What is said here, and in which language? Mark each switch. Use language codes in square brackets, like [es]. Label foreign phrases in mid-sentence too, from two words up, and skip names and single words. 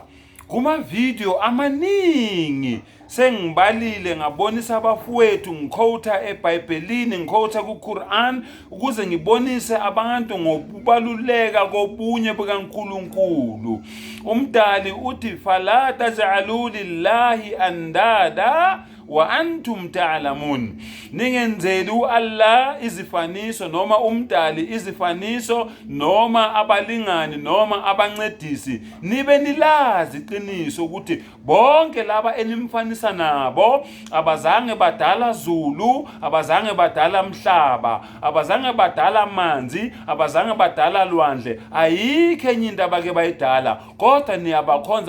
[zu] Kuma video amaningi sengibalile ngabonisa abafowethu, ngikhotha eBhayibhelini, ngikhotha kuQuran ukuze ngibonise abantu ngokubaluleka kobunye bukaNkulunkulu. Umdali uthi [ar] فلا تجعلوا لله أندادا وأنتم تعلمون. [zu] Ningenzeli uAllah izifaniso noma umdali izifaniso noma abalingani noma abancedisi nibe nilazi iqiniso ukuthi bonke laba enimfanisa nabo abazange badala zulu, abazange badala mhlaba, abazange badala manzi, abazange badala lwandle, ayikho enye into abake bayidala, kodwa niyabakhonza.